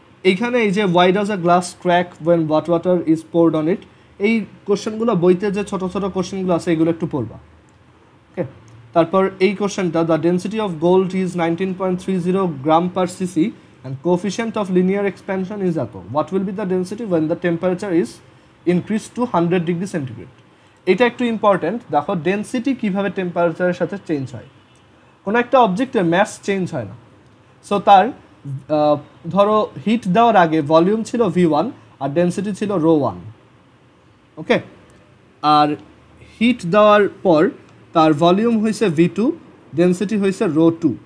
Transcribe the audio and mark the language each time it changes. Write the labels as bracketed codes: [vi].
[bn] এইখানে এই যে [en] why does a glass crack when hot water is poured on it, [bn] এই কোশ্চেনগুলো বইতে যে ছোট ছোট কোশ্চেনগুলো আছে এগুলো একটু পড়বা। [en] okay, [bn] তারপর এই কোশ্চেনটা, [en] The density of gold is 19.30 gram per cc and coefficient of linear expansion is এত, what will be the density when the temperature is increased to 100 degree centigrade? [bn] এটা একটু ইম্পর্টেন্ট। দেখো ডেন্সিটি কিভাবে টেম্পারেচারের সাথে চেঞ্জ হয়। কোনো একটা অবজেক্টের ম্যাস চেঞ্জ হয় না। সো তার ধরো হিট দেওয়ার আগে ভলিউম ছিল V1 আর ডেন্সিটি ছিল ρ1। ওকে, আর হিট দেওয়ার পর তার ভলিউম হয়েছে V2, ডেন্সিটি হয়েছে ρ2।